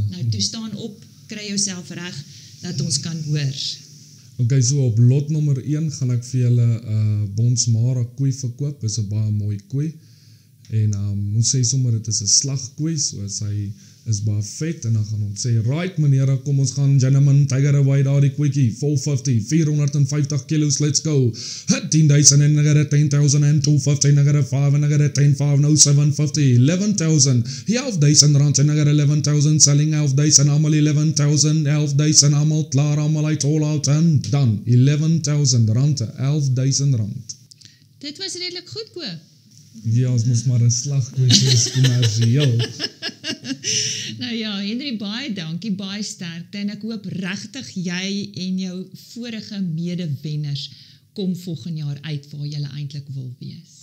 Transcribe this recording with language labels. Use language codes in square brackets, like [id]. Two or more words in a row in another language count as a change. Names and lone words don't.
[af] Nou, toe staan op, kry jouself reg, dat ons kan hoor. Ok, so op lot nommer 1 gaan ek vir julle Bonsmara koei verkoop, is 'n baie mooi koei. En ons sê sommer dit is 'n slagkoei, so sy is baie vet en dan gaan ons sê, right meneer, [en] kom ons gaan gentlemen, tiger away [af] daar die koetjie, 450, 450 kilos, [en] let's go. [af] 10,000 en nagere 10,000 en 250 nagere 5 en nagere 10,5, nou 750, 11,000, 11,000 rand en nagere 11,000, selling 11,000, allemaal 11,000, 11,000, allemaal klaar, allemaal uit, [en] all out [af] en dan 11,000 rand, 11,000 rand. Dit was redelik goedkoop. Ja, ons moes maar 'n slagkoei wees kommersieel. Nou ja, Henri, baie dankie, baie sterkte en ek hoop regtig jy en jou vorige medewenners kom volgende jaar uit waar jy eintlik wil wees.